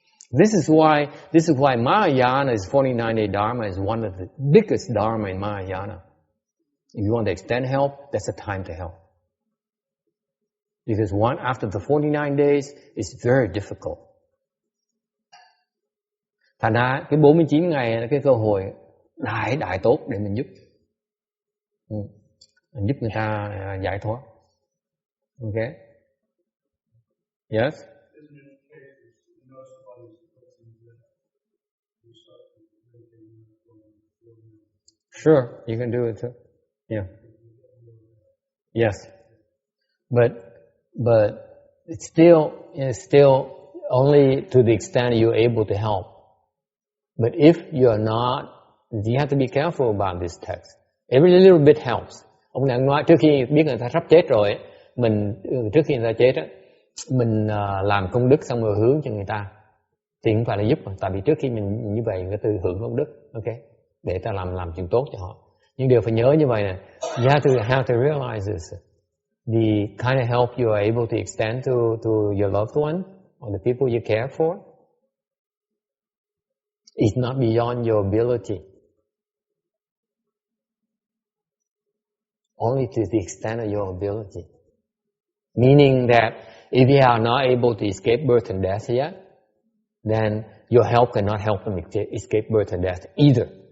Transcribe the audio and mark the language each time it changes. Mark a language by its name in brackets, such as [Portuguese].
[English] This is why Mahayana is 49-day Dharma is one of the biggest Dharma in Mahayana. If you want to extend help, that's the time to help. Because after the 49 days, it's very difficult. [Vietnamese] Thành ra cái 49 ngày là cái cơ hội đại tốt để mình giúp. Mình giúp người ta giải thoát. [English] Okay? Yes? Sure, you can do it too. Yeah. Yes. But it's still only to the extent you're able to help. But if you're not, you have to be careful about this text. Every little bit helps. [Vietnamese] Ông này nói trước khi biết người ta sắp chết rồi, trước khi người ta chết á, mình làm công đức xong rồi hướng cho người ta, thì không phải là giúp mà, tại vì trước khi mình như vậy người ta hưởng công đức, ok, để ta làm chuyện tốt cho họ. Nhưng điều phải nhớ như vậy nè, [English] you have to realize this. The kind of help you are able to extend to your loved one or the people you care for is not beyond your ability. Only to the extent of your ability. Meaning that if you are not able to escape birth and death yet, then your help cannot help them escape birth and death either.